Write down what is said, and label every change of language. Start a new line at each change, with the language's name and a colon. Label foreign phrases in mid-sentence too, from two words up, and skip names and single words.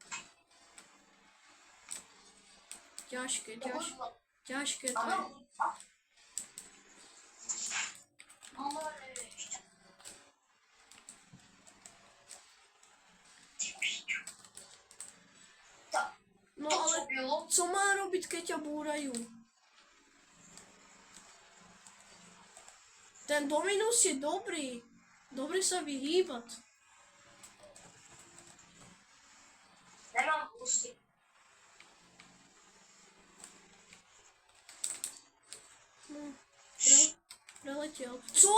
Czech: Těžké to je. Ano.
Slovak: No ale co má robit, keď ťa búrajú? Ten Dominus je dobrý. Dobre sa vyhýbať. Nemám pusty. No,
Czech: preletěl. Co?